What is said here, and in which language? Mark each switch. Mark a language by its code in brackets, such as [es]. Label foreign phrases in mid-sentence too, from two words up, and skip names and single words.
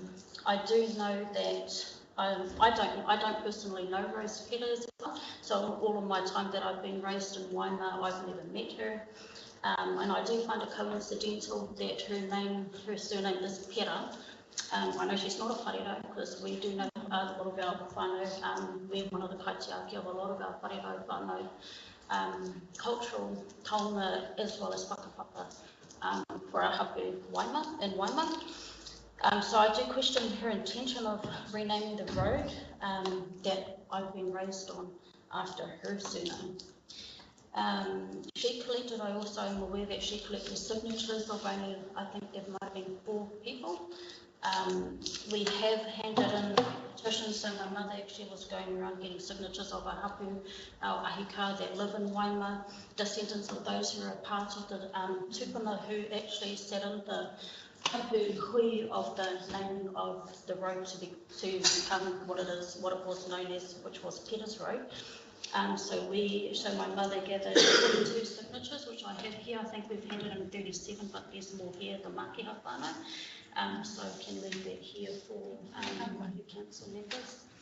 [en] I do know that I don't personally know Rose Pera as well, so all of my time that I've been raised in Waima, I've never met her. And I do find it coincidental that her surname is Pera. I know she's not a wharero because we do know a lot of our whānau, we're one of the kaitiaki of a lot of our [mi] wharero whānau, [en] cultural taonga as well as whakapapa for our hapu Waima, in Waima. So I do question her intention of renaming the road that I've been raised on after her surname. She collected, I also am aware that she collected signatures of only, I think there might have been 4 people. We have handed in petitions, so my mother actually was going around getting signatures of our hapu, our ahika that live in Waima, descendants of those who are a part of the tupuna who actually sat in the [mi] hapu hui [en] of the naming of the road to become what it is, what it was known as, which was Peters Road. So my mother gathered 42 signatures, which I have here. I think we've handed in 37, but there's more here, the Makiha whānau. So I can leave that here for your council members.